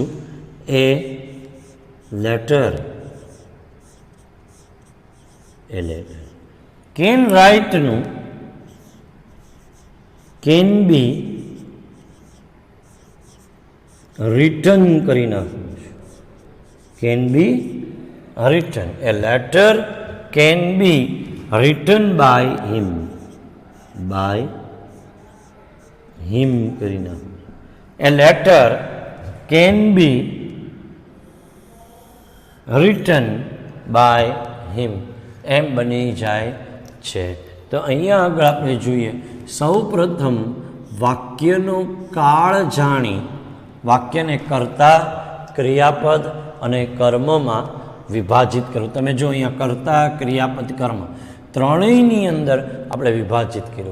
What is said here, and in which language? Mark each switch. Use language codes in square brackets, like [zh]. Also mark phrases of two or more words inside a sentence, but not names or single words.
[en] A letter. A letter. [gu] કેન રાઇટનું [en] can be return [gu] કરી નાખું છું. [en] can be return. A letter can be written by him. By him [gu] કરી નાખું. [en] A letter can be written by him [gu] એમ બની જાય છે. તો અહીંયા આગળ આપણે જોઈએ સૌ પ્રથમ વાક્યનો કાળ જાણી વાક્યને કર્તા, ક્રિયાપદ અને કર્મમાં વિભાજિત કરવું. તમે જો અહીંયા કર્તા, ક્રિયાપદ, કર્મ ત્રણેયની અંદર આપણે વિભાજિત કર્યું.